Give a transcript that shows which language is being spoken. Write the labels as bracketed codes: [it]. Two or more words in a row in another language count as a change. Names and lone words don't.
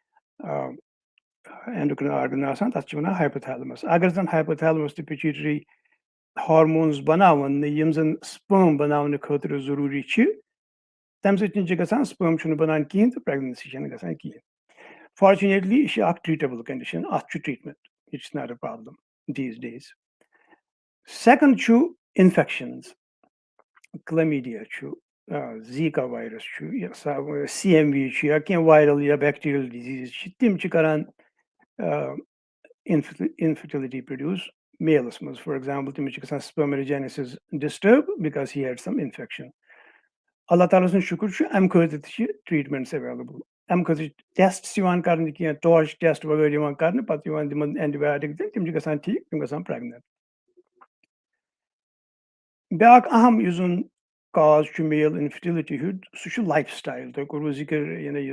[en] endocrine organ [ks] آسان تَتھ چھِ وَنان ہایپوتھیلمس اگر زَن ہایپوتھیلمس تہٕ [en] pituitary hormones [ks] بَناوان نہٕ یِم زَن سپرم بَناونہٕ خٲطرٕ ضروٗری چھِ تَمہِ سۭتۍ چھِ گژھان سپرم چھُنہٕ بَنان کِہینۍ تہٕ پریگنینسی چھَنہٕ گژھان کِہینۍ فارچُنیٹلی یہِ چھِ اکھ [en] treatable condition [ks] اَتھ چھُ ٹریٖٹمنٹ [en] it's not a problem these days [ks] سیکنڈ چھُ اِنفیکشنز کلمیڈیا چھُ [en] Zika virus [ks] چھُ یا سی ایم وی چھُ یا کینٛہہ وایرل یا [en] bacterial disease [ks] چھِ تِم چھِ کران [en] infertility produce [ks] میلَس منٛز [en] for example [ks] تٔمِس چھِ گژھان [en] spermregenesis disturb because he had some infection [ks] اللہ تعالیٰ سُنٛد شُکُر چھُ اَمہِ خٲطرٕ تہِ چھِ ٹریٖٹمنٹٕس ایویلیبٕل اَمہِ خٲطرٕ چھِ ٹیسٹٕس یِوان کرنہٕ کینٛہہ [en] TORCH test [ks] وغٲرٕ یِوان کرنہٕ پَتہٕ یِوان تِمن اینٹِبیاٹِک دِنہٕ تِم چھِ گژھان ٹھیٖک تِم گژھان پریگننٹ بیاکھ اہم یُس زَن کاز چھُ [en] male infertility [ks] ہُنٛد سُہ چھُ [en] lifestyle [ks] تۄہہِ کوٚروٕ ذِکر یعنی یہِ